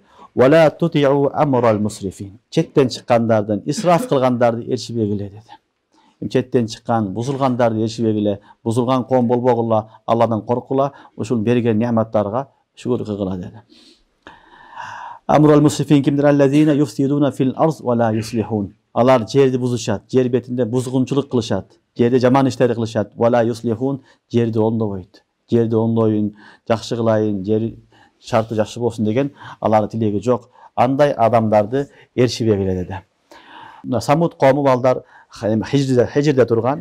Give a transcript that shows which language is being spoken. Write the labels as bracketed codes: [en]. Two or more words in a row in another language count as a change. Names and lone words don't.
[ar] ولا تطيعوا أمر المسرفين. [ky] Четтен чыккандардын, исраф кылгандарды ээрчибегиле деди. Четтен чыккан, бузулгандарды ээрчибегиле, бузулган коом болбогула, Алладан коркула, ушул берген нематтарга шүкүр кылгыла деди. [ar] أمر المسرفين [ky] кимдир? [ar] الذين يفسدون في الأرض ولا يصلحون. [ky] Алар жерди бузушат, жер бетинде бузгунчулук кылышат, жерде жаман иштер кылышат. [ar] ولا يصلحون, [ky] жерди оңдобойт. Жерди оңдоюн, жакшы кылайын, жер шарты жакшы болсун деген алардын тилеги жок. Андай адамдарды ээрчибегиле деди. Самут коому балдар Хижирде турган.